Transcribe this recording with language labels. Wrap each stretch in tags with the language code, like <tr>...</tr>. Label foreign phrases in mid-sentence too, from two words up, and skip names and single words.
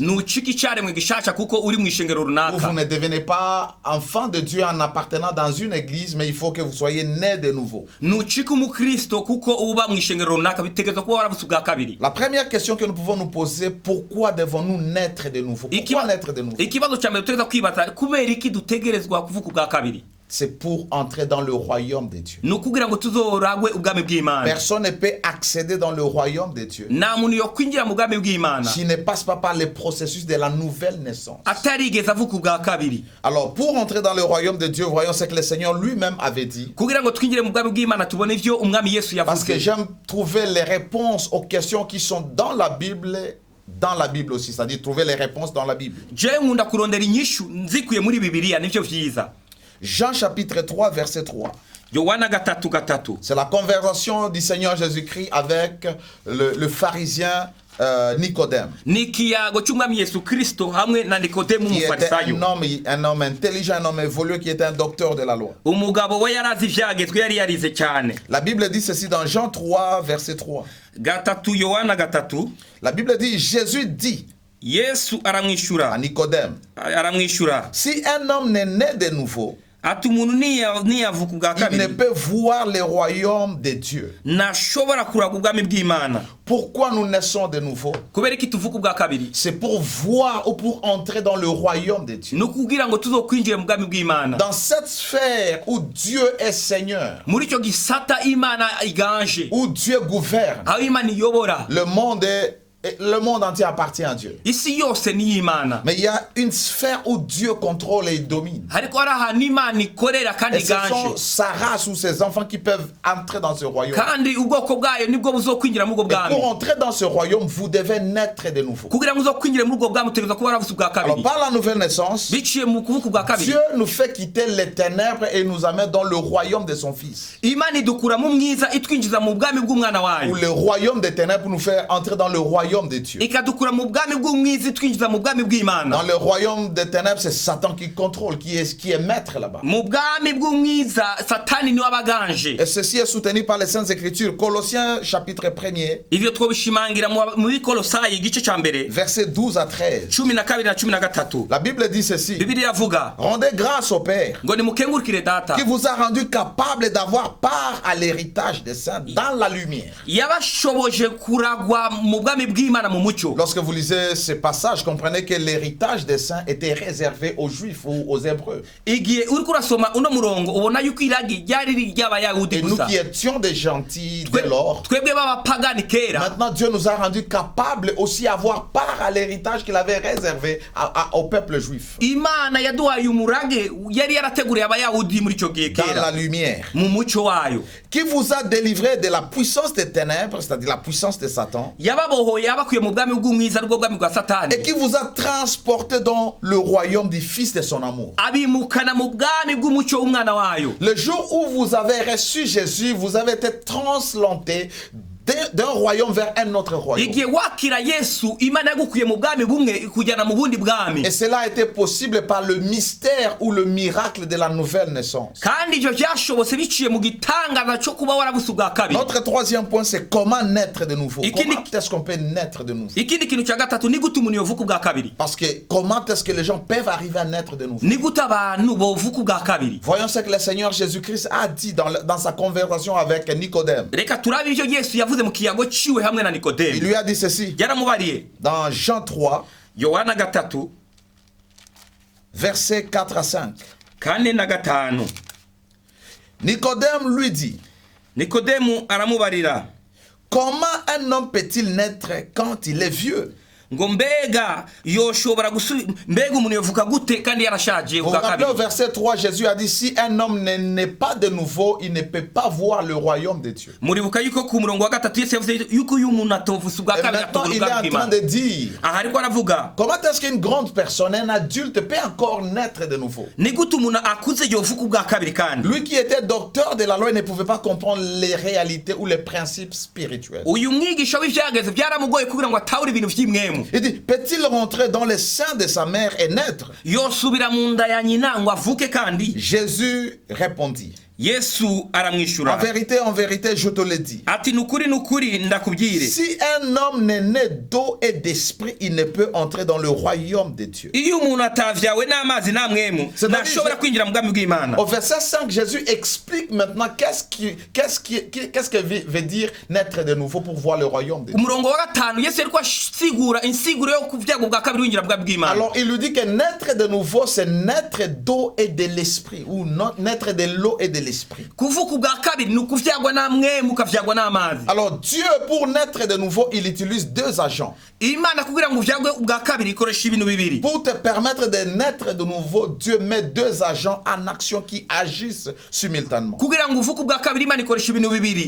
<fr>Ou vous ne devenez pas enfant de Dieu en appartenant dans une église, mais il faut que vous soyez né de nouveau. La première question que nous pouvons nous poser, pourquoi devons-nous naître de nouveau? Pourquoi naître de nouveau? c'est pour entrer dans le royaume de Dieu.</fr> <rn>nukugira ngo tuzoragwe ubwami bw'Imana.</rn> <fr>Personne ne peut accéder dans le royaume de Dieu</fr> <rn>nta muntu yokwinjira mu bwami bw'Imana</rn> <fr>s'il ne passe pas par le processus de la nouvelle naissance.</fr> <rn>atarigeze avuka ubwa kabiri.</rn> <fr>Alors, pour entrer dans le royaume de Dieu, voyons ce que le Seigneur lui-même avait dit.</fr> <rn>kugira ngo twinjire mu bwami bw'Imana tubone ivyo umwami Yesu</rn> <fr>Parce que</fr> <rn>yavuze.</rn> <fr>j'aime trouver les réponses aux questions qui sont dans la Bible aussi, c'est-à-dire trouver les réponses dans la Bible.</fr> <rn>je nkunda kurondera inyishu nzikuye muri Bibiliya nivyo vyiza.</rn> <fr>Jean chapitre 3, verset 3.</fr> <rn>Yohana 3:3.</rn> <fr>C'est la conversation du Seigneur Jésus-Christ avec le pharisien Nicodème.</fr> <rn>ni ikiyago cy'umwami Yesu Kristo hamwe na Nikodemu</rn> <fr>Qui était</fr> <rn>umufarisayo.</rn> <fr>un homme intelligent, un homme évolué, qui était un docteur de la loi.</fr> <rn>umugabo we yarazi ivyagezwe yari yarize cyane.</rn> <fr>La Bible dit ceci dans Jean 3, verset 3.</fr> <rn>Yohana 3.</rn> <fr>La Bible dit, Jésus dit</fr> <rn>Yesu</rn> <fr>à</fr> <rn>aramwishura</rn> <fr>si un homme n'est né de nouveau,</fr> <rn>ati umuntu niyavuka ubwa</rn> <fr>il ne</fr> <rn>kabiri</rn> <fr>peut voir le royaume de Dieu.</fr> <rn>ntashobora kuraga ubwami bw'Imana.</rn> <fr>Pourquoi nous naissons de nouveau?</fr> <rn>kubera iki tuvuka ubwa kabiri?</rn> <fr>C'est pour voir ou pour entrer dans le royaume de Dieu.</fr> <rn>nukugira ngo tuzokwinjire mu bwami bw'Imana.</rn> <fr>Dans cette sphère où Dieu est Seigneur,</fr> <rn>muri icyo gisata Imana iganje,</rn> <fr>où Dieu gouverne,</fr> <rn>aho Imana iyobora,</rn> <fr>le monde entier appartient à Dieu.</fr> <rn>isi yose ni Imana.</rn> <fr>Mais il y a une sphère où Dieu contrôle et domine.</fr> <rn>hariko hari ahantu Imana ikorera kandi</rn> <fr>Et ce sont</fr> <rn>iganje,</rn> <fr>sa race ou ses enfants qui peuvent entrer dans ce royaume.</fr> <rn>kandi ubwoko bwayo nibwo buzokwinjira muri ubwo</rn> <fr>Et</fr> <rn>bwami.</rn> <fr>pour entrer dans ce royaume, vous devez naître de nouveau.</fr> <rn>kugira ngo uzokwinjire muri ubwo bwami utegerezwa kuba waravutse ubwa</rn> <fr>Alors</fr> <rn>kabiri.</rn> <fr>par la nouvelle naissance,</fr> <rn>biciye mu kuvuka ubwa kabiri,</rn> <fr>Dieu nous fait quitter les ténèbres et nous amène dans le royaume de son Fils.</fr> <rn>Imana idukura mu mwiza itwinjiza mu bwami bw'umwana</rn> <fr>Ou</fr> <rn>wayo,</rn> <fr>le royaume des ténèbres nous fait entrer dans le royaume de Dieu.</fr> <rn>ikadukura mu bwami bw'umwiza itwinjiza mu bwami bw'Imana.</rn> <fr>Dans le royaume des ténèbres, c'est Satan qui contrôle, qui est maître là-bas.</fr> <rn>mu bwami bw'umwiza Satani niwe abaganje.</rn> <fr>Et ceci est soutenu par les Saintes Écritures. Colossiens chapitre 1er,</fr> <rn>ivyo twobishimangira muri Kolosayi igice ca mbere</rn> <fr>versets 12 à 13.</fr> <rn>12 na 13.</rn> <fr>La Bible dit ceci.</fr> <rn>Bibiliya iravuga</rn> <fr>Rendez grâce au Père</fr> <rn>ngo nimukengurukire data</rn> <fr>qui vous a rendu capable d'avoir part à l'héritage des saints dans la lumière.</fr> <rn>yabashoboje kuragwa mu bwami bw'Imana mu mucyo.</rn> <fr>Lorsque vous lisez ce passage, comprenez que l'héritage des saints était réservé aux Juifs ou aux Hébreux.</fr> <rn>igihe uriko urasoma uno murongo ubona yuko iragi ryari ry'abayahudi</rn> <fr>Et nous</fr> <rn>gusa,</rn> <fr>qui étions des gentils dès lors,</fr> <rn>twebwe b'abapagani kera,</rn> <fr>maintenant Dieu nous a rendus capables aussi d'avoir part à l'héritage qu'il avait réservé au peuple juif.</fr> <rn>Imana yaduhaye umurage yari yarateguriye abayahudi muri icyo gihe</rn> <fr>Dans la</fr> <rn>kera</rn> <fr>lumière.</fr> <rn>mu mucyo wayo.</rn> <fr>Qui vous a délivré de la puissance des ténèbres, c'est-à-dire la puissance de Satan,</fr> <rn>yababohoye yabakuye mu bwami bw'umwiza aribwo bwami bwa Satani,</rn> <fr>et qui vous a transporté dans le royaume du Fils de son amour.</fr> <rn>abimukana mu bwami bw'umucyo w'umwana wayo.</rn> <fr>Le jour où vous avez reçu Jésus, vous avez été transplanté d'un royaume vers un autre royaume.</fr> <rn>igihe wakira Yesu, Imana yagukuye mu bwami bumwe ikujyana mu bundi bwami,</rn> <fr>Et cela a été possible par le mystère ou le miracle de la nouvelle naissance.</fr> <rn>kandi ivyo vyashobotse biciye mu gitangaza cyo kuba waravutse ubwa kabiri.</rn> <fr>Notre troisième point, c'est comment naître de nouveau. Et qui Comment dit- est-ce qu'on peut naître de nouveau?</fr> <rn>ikindi kintu cya gatatu ni gute umuntu yovuka ubwa kabiri.</rn> <fr>Parce que comment est-ce que les gens peuvent arriver à naître de nouveau?</fr> <rn>ni gute abantu bovuka ubwa kabiri.</rn> <fr>Voyons ce que le Seigneur Jésus-Christ a dit dans sa conversation avec Nicodème.</fr> <rn>reka turabe ivyo Yesu yavuze mu kiyago ciwe hamwe na</rn> <fr>Il</fr> <rn>Nikodemu.</rn> <fr>lui a dit ceci</fr> <rn>yaramubariye</rn> <fr>dans Jean 3,</fr> <rn>Yohana 3</rn> <fr>versets 4 à 5.</fr> <rn>4 na 5.</rn> <fr>Nicodème lui dit,</fr> <rn>Nikodemu aramubarira</rn> <fr>comment un homme peut-il naître quand il est vieux?</fr> <rn>ngo mbega yoshobora mbega umuntu yovuka gute kandi yarashaje</rn> <fr>Vous vous</fr> <rn>ubwa</rn> <fr>rappelez au</fr> <rn>kabiri.</rn> <fr>verset 3, Jésus a dit, si un homme ne naît pas de nouveau, il ne peut pas voir le royaume de Dieu.</fr> <rn>muribuka yuko ku murongo wa 3 Yesu yavuze yuko uyu muntu atovutse ubwa</rn> <fr>Et</fr> <rn>kabiri</rn> <fr>maintenant,</fr> <rn>atobura</rn> <fr>il est</fr> <rn>ubwami</rn> <fr>en train</fr> <rn>bw'Imana.</rn> <fr>de dire,</fr> <rn>aha ariko aravuga</rn> <fr>comment est-ce qu'une grande personne, un adulte, peut encore naître de nouveau?</fr> <rn>ni gute umuntu akuze yovuka ubwa kabiri kandi.</rn> <fr>Lui qui était docteur de la loi, il ne pouvait pas comprendre les réalités ou les principes spirituels.</fr> <rn>uyu mwigisha w'ivyageze byaramugoye kugira ngo atawure ibintu vy'imwemu.</rn> <fr>Il dit, peut-il rentrer dans les seins de sa mère et naître?</fr> <rn>yosubira mu nda ya nyina ngo avuke kandi.</rn> <fr>Jésus répondit,</fr> <rn>Yesu</rn> <fr>en</fr> <rn>aramwishura</rn> <fr>vérité, je te le dis.</fr> <rn>ati nukuri ndakubwire,</rn> <fr>Si un homme n'est né d'eau et d'esprit, il ne peut entrer dans le royaume de Dieu.</fr> <rn>iyo umuntu atavyawe n'amazi nta mwemu</rn> <fr>C'est-à-dire,</fr> <rn>ntashobora kwinjira mu bwami bw'Imana.</rn> <fr>Au verset 5, Jésus explique maintenant qu'est-ce que veut dire naître de nouveau pour voir le royaume de</fr> <rn>ku</rn> <fr>Dieu.</fr> <rn>murongo wa 5 Yesu ariko asigura insiguro yo kuvyago bwa kabiri winjira bwa bw'Imana.</rn> <fr>Alors il lui dit que naître de nouveau, c'est naître d'eau et de l'esprit, ou naître de l'eau et de l'esprit.</fr> <rn>Kuvuka bwa kabiri ni kuvyagwa namwe mukavyagwa n'amazi.</rn> <fr>Alors Dieu, pour naître de nouveau, il utilise deux agents.</fr> <rn>Imana kugira ngo uvyagwe bwa kabiri ikoresha ibintu bibiri.</rn> <fr>Pour te permettre de naître de nouveau, Dieu met deux agents en action qui agissent simultanément.</fr> <rn>Kugira ngo uvuke bwa kabiri Imana ikoresha ibintu bibiri.</rn>